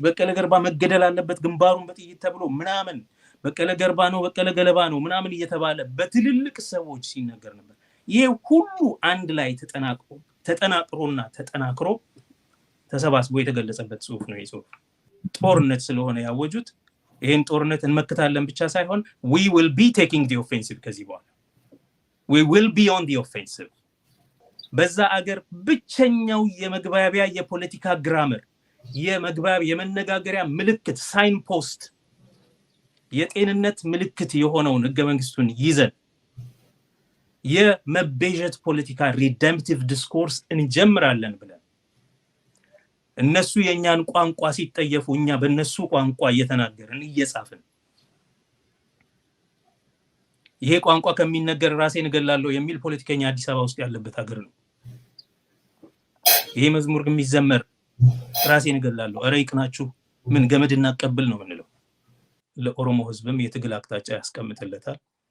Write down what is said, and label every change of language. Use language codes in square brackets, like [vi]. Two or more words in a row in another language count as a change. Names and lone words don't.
[am] በቀለ ገርባ መገደል አለበት ግንባሩን በጥይት ተብሎ ምናምን በቀለ ገርባ ነው በቀለ ገለባ ነው ምናምን እየተባለ በትልልቅ ሰዎች ሲነገር ነበር። ይሄ ሁሉ አንድ ላይ ተጠናቅሮና ተጠናክሮ ተሰባስቦ የተገለጸበት ጽሁፍ ነው። ይሄ ጽሁፍ ጦርነት ስለሆነ ያወጁት ይሄን ጦርነት እንመክታለን ብቻ ሳይሆን [en] we will be taking the offensive [am] ከዚህ በኋላ [en] we will be on the offensive [am] በዛ አገር ብቸኛው የመግባቢያ የፖለቲካ ግራመር የመነጋገሪያ ምልክት [en] sign post [am] የጤንነት ምልክት የሆነውን ህገ መንግስቱን ይዘን የመቤዠት ፖለቲካ [en] redemptive discourse [am] እንጀምራለን ብለን እነሱ የኛን ቋንቋ ሲጠየፉ እኛ በእነሱ ቋንቋ እየተናገርን እየጻፍን ይሄ ቋንቋ ከሚነገር ራሴን እገላለሁ የሚል ፖለቲከኛ አዲስ አበባ ውስጥ ያለበት ሀገር ነው። ይሄ መዝሙር የሚዘመር ራሴን እገላለሁ ኧረ ይቅናችሁ ምን ገመድ እናቀብል ነው ምንለው። ለኦሮሞ ህዝብም የትግል አቅጣጫ ያስቀምጥለታል።